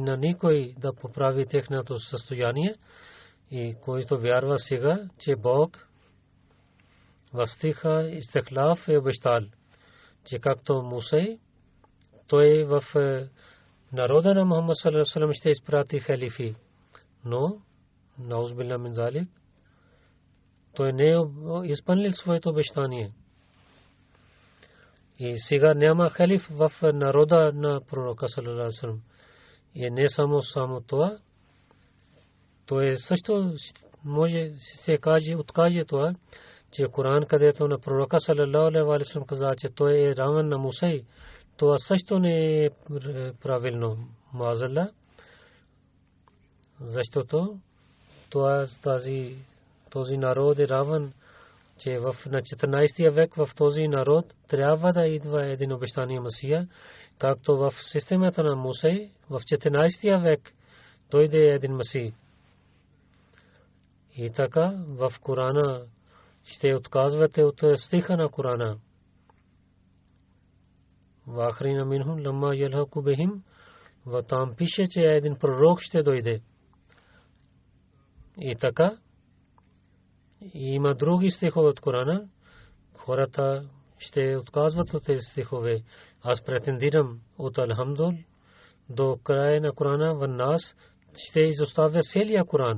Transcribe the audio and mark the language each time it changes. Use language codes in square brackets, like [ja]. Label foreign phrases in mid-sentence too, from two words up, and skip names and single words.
[bg] на никой да поправи техното състояние, и който вярва сега, че Бог в стиха Истихлаф е обещал, че както Муса, той в народа на Мухаммад [ar] صلى الله عليه وسلم [bg] ще изпрати халифи. Но [ar] نعوذ بالله من ذلك, [bg] той не е изпълнил своето обещание. И сега няма халиф в народа на пророка [ar] صلى الله عليه وسلم. [bg] И не само това, той също може се каже, откаже това, че Коран, където на пророка [ar] صلى الله عليه وسلم [bg] каза, че той е равен на Муса, това също не е правилно. Маазалла, защото този народ е равен, че на 14 век в този народ трябва да идва един обещания Месия, както в системата на Муса в 14 век дойде един Месия. И така в Корана ще отказвате от стиха на Корана. [ar] وآخرين منهم لما يلحقوا بهم, [bg] ва там пише, че един пророк ще дойде. И така има други стихове от Корана. Хората ще отказват от тези стихове. Аз претендирам от Алхамдул до края на Корана в нас ще изоставя целия Коран.